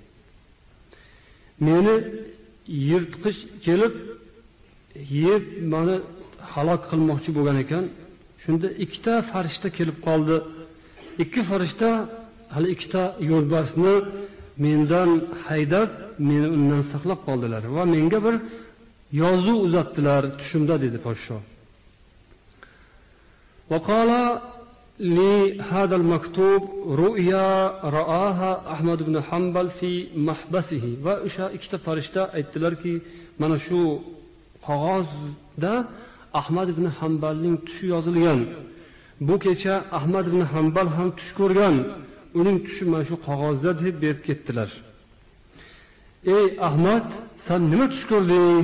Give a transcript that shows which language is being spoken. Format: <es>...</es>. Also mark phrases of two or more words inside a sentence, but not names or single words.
<uz>Meni yirtqich kelib yeb meni halok qilmoqchi bo'lgan ekan. Shunda ikkita farishta kelib qoldi. Ikki farishta hali ikkita yo'lbarsni mendan haydab, meni undan saqlab qoldilar va menga bir yozuv uzatdilar tushimda, dedi podsho.</uz> <ar>وقال لهذا المكتوب رؤيا رآها أحمد بن حنبل في محبسه.</ar> <uz>va o'sha ikkita farishta aytdilarki, mana shu qog'ozda Ahmad ibn Hanbalning tushi yozilgan. Bu kecha Ahmad ibn Hanbal ham tush ko'rgan. Uning tushi mana shu qog'ozda deb berib ketdilar. Ey Ahmad, sen nima tush ko'rding?</uz>